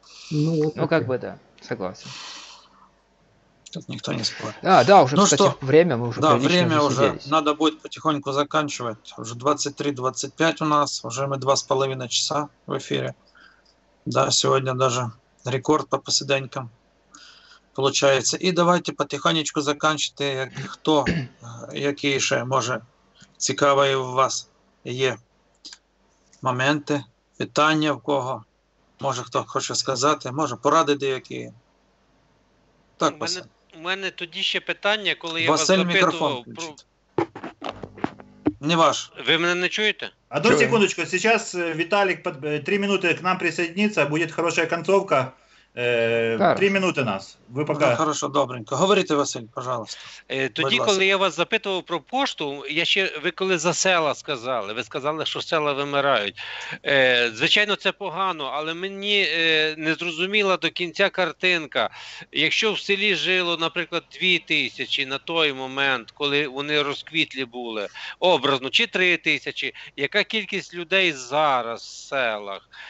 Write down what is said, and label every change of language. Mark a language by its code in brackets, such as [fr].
[ru] Ну как бы да, согласен. Тут никто не спорит. Да, уже, Ну кстати, что? время, мы уже Да, прилично время уже, засиделись. надо будет потихоньку заканчивать. Уже 23:25 у нас, уже мы 2,5 часа в эфире. Да, сегодня даже рекорд по посиденькам получається. [uk] І давайте потихонечку заканчувати, хто, які ще, може, цікаві у вас є моменти, питання в кого, може хто хоче сказати, може поради деякі. Так, У мене тоді ще питання, коли я Василь, вас мікрофон запитував про... Не ваш. Ви мене не чуєте? [ru] Одну секундочку, сейчас Виталик 3 минуты к нам присоединится, будет хорошая концовка. 3 минуты нас. [uk] Ви поки... [ru] Ну, хорошо, добренько. Говорите, Василь, пожалуйста. [uk] Тоді, коли я вас запитував про пошту, ви коли за села сказали, ви сказали, що села вимирають. Звичайно, це погано, але мені не зрозуміла до кінця картинка. Якщо в селі жило, наприклад, 2000 на той момент, коли вони розквітлі були, образно, чи 3000, яка кількість людей зараз в селах?